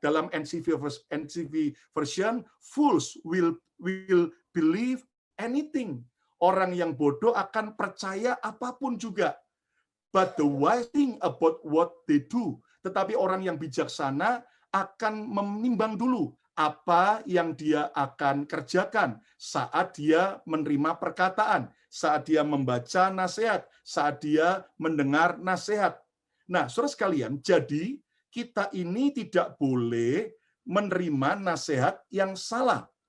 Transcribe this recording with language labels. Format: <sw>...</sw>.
<id>Dalam</id> <en>NCV version, fools will believe anything.</en> <id>Orang yang bodoh akan percaya apapun juga.</id> <en>But the wise thing about what they do.</en> <id>Tetapi orang yang bijaksana akan menimbang dulu apa yang dia akan kerjakan saat dia menerima perkataan, saat dia membaca nasihat, saat dia mendengar nasihat. Nah, saudara sekalian, jadi kita ini tidak boleh menerima nasihat yang salah.</id>